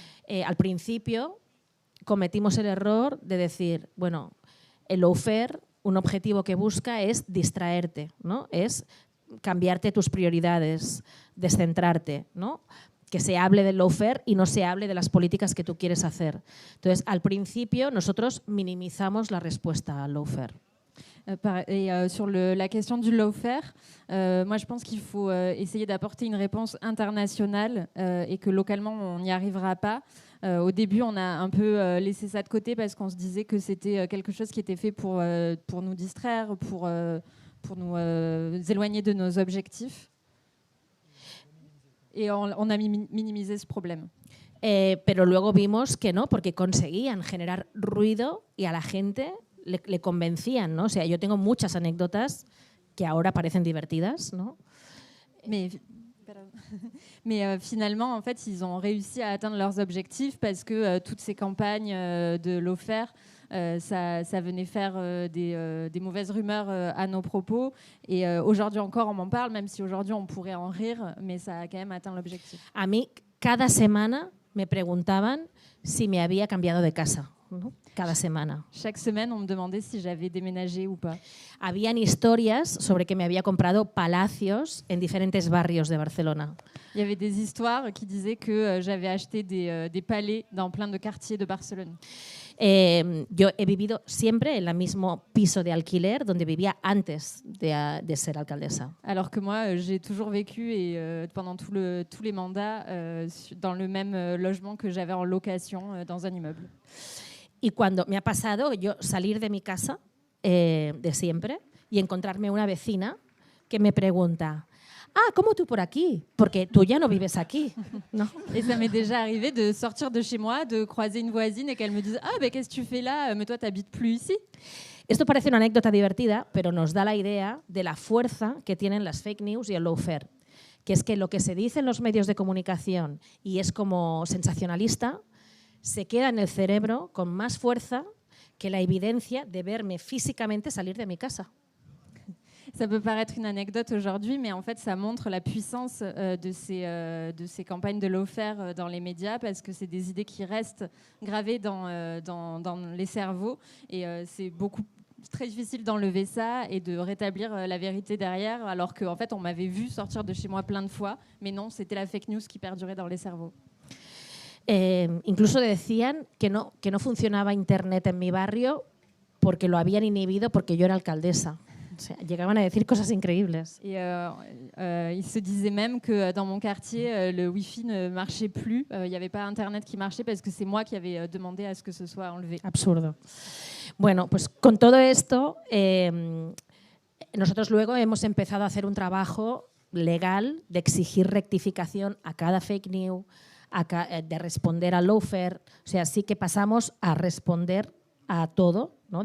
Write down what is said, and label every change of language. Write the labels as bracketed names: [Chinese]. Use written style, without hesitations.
[Spanish] Al principio cometimos el error de decir, bueno, el lawfare, un objetivo que busca es distraerte, ¿no? Es cambiarte tus prioridades, descentrarte, ¿no? Que se hable del lawfare y no se hable de las políticas que tú quieres hacer. Entonces, al principio, nosotros minimizamos la respuesta al lawfare. [French] Sur la question du lawfare, moi je pense qu'il faut essayer d'apporter une réponse internationale et que localement on n'y arrivera pas. Au début, on a un peu laissé ça de côté parce qu'on se disait que c'était quelque chose qui était fait pour nous distraire, pour nous éloigner de nos objectifs. Et on a minimisé ce problème. [Spanish] Pero luego vimos que no, porque conseguían generar ruido y a la gente le convencían, ¿no? O sea, yo tengo muchas anécdotas que ahora parecen divertidas, ¿no? [French] Mais finalement, en fait, ils ont réussi à atteindre leurs objectifs parce que toutes ces campagnes de Lawfare, ça venait faire des mauvaises rumeurs à nos propos. Et aujourd'hui encore, on m'en parle, même si aujourd'hui on pourrait en rire, mais ça a quand même atteint l'objectif. [Spanish] A mí, cada semana me preguntaban si me había cambiado de casa, ¿no? Cada semana. [French] Chaque semaine, on me demandait si j'avais déménagé ou pas. [Spanish] Habían historias sobre que me había comprado palacios en diferentes barrios de Barcelona. [French] Il y avait des histoires qui disaient que j'avais acheté des palais dans plein de quartiers de Barcelone. [Spanish] Yo he vivido siempre en el mismo piso de alquiler donde vivía antes de ser alcaldesa. [French] Alors que moi, j'ai toujours vécu pendant tous les mandats dans le même logement que j'avais en location dans un immeuble. [Spanish] Y cuando me ha pasado yo salir de mi casa de siempre y encontrarme una vecina que me pregunta: ah, ¿cómo tú por aquí? Porque tú ya no vives aquí, ¿no? [French] Et ça m'est déjà arrivé de sortir de chez moi, de croiser une voisine et qu'elle me dise: ah, ben qu'est-ce que tu fais là? Mais toi, t'habites plus ici. [Spanish] Esto parece una anécdota divertida, pero nos da la idea de la fuerza que tienen las fake news y el lawfare, que es que lo que se dice en los medios de comunicación y es como sensacionalista, se queda en el cerebro con más fuerza que la evidencia de verme físicamente salir de mi casa. [French] Ça peut paraître une anecdote aujourd'hui, mais en fait, ça montre la puissance de ces campagnes de lawfare dans les médias, parce que c'est des idées qui restent gravées dans les cerveaux, et c'est très difficile d'enlever ça et de rétablir la vérité derrière, alors qu'en fait, on m'avait vu sortir de chez moi plein de fois, mais non, c'était la fake news qui perdurait dans les cerveaux. [Spanish] Incluso decían que no funcionaba Internet en mi barrio porque lo habían inhibido porque yo era alcaldesa. O sea, llegaban a decir cosas increíbles. [French] Et il se disait même que dans mon quartier, le Wi-Fi ne marchait plus. Il n'y avait pas Internet qui marchait parce que c'est moi qui avais demandé à ce que ce soit enlevé. [Spanish] Absurdo. Bueno, pues con todo esto, nosotros luego hemos empezado a hacer un trabajo legal de exigir rectificación a cada fake news, de responder al lawfare. O sea, sí que pasamos a responder a todo, ¿no?